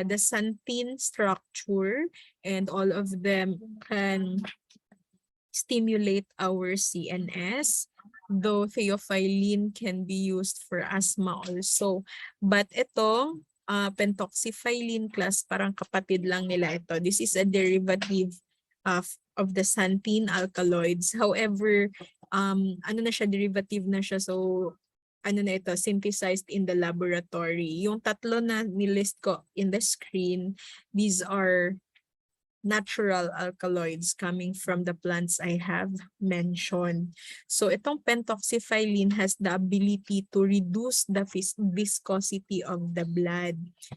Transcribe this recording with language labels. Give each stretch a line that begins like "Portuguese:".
English: The xanthine structure, and all of them can stimulate our CNS, though theophylline can be used for asthma also. But
Filipino: ito, pentoxifylline class, parang kapatid lang nila ito.
English: This is a derivative of the xanthine alkaloids. However,
Filipino: ano na siya, derivative na siya.
English: So,
Filipino: ano na ito,
English: synthesized in the laboratory.
Filipino: Yung tatlo na nilist ko
English: in the screen, these are natural alkaloids coming from the plants I have mentioned. So itong pentoxifylline has the ability to reduce the viscosity of the blood.